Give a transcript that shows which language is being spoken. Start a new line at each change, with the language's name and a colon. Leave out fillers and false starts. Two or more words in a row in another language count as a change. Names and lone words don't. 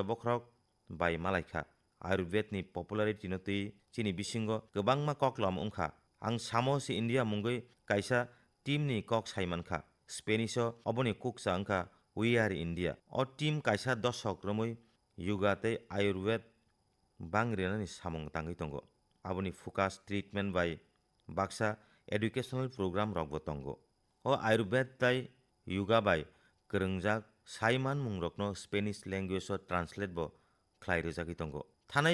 Rabha: बख्रक बाय मालायखा आयुर्वेदनि पपुलारिटि नति चिनि बिसिंगो गोबांमा ककलम उंखा आं सामोस इंडिया मुंगै काइसा टीमनि कक साइमानखा स्पेनिशो अबनि कुकसा अंखा वी आर इंडिया अ टीम काइसा दशक रमै युगातै आयुर्वेद बांग्रिनानि सामुं तांगै तंगो आबनि फोकास ट्रिटमेंट बाय बाक्सा
English: educational program
Rabha: रकबो तंगो अ आयुर्वेद ताय युगा बाय गोरोंजाक साइमान मुंरकनो
English: Spanish language translate
Rabha: बो ख्लाय रोजागै तंगो थानाय